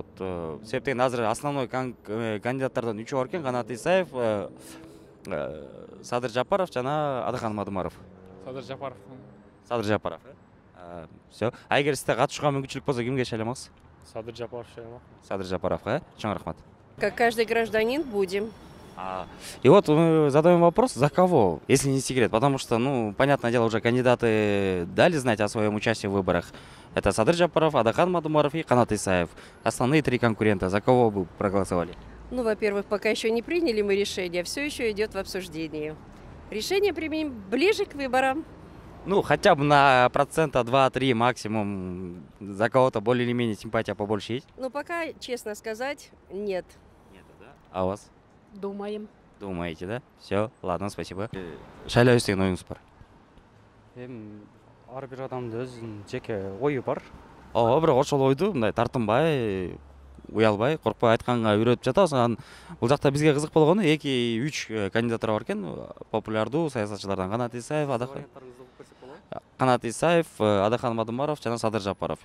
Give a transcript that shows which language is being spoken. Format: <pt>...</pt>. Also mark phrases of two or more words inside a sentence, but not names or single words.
<ky>Себеп дегенде азыр основной кандидаттардан 3 бар экен: Канат Исаев, Садыр Жапаров жана Адахан Мадумаров. Садыр Жапаров. Садыр Жапаров. Всё. Эгер сизде катышууга мүмкүнчүлүк болсо кимге шайлаймаксыз? Садыр Жапаров шайлаймак. Садыр Жапаров, чоң рахмат.</ky> <ru>Как каждый гражданин будем. И вот мы задаем вопрос, за кого, если не секрет, потому что, ну, понятное дело, уже кандидаты дали знать о своем участии в выборах. Это Садыр Жапаров, Адахан Мадумаров и Канат Исаев. Основные три конкурента. За кого вы проголосовали? Ну, во-первых, пока еще не приняли мы решение, все еще идет в обсуждении. Решение примем ближе к выборам. Ну, хотя бы на процента 2-3 максимум. За кого-то более или менее симпатия побольше есть? Но пока, честно сказать, нет. Нет, да? А у вас? Думаем. Думаете, да? Все, ладно, спасибо.</ru> <ky>Шайлау деген ойыңыз бар? Ар бир адамдын өзүнүн жеке ою бар. Ооба, бирок ошол ойду мындай тартынбай, уялбай, коркпой айтканга үйрөтүп жатабыз. Анан бул жакта бизге кызык болгону 2-3 кандидатура бар экен. Популярдуу саясатчылардан Канат Исаев, Адахан Мадумаров жана Садыр Жапаров.</ky>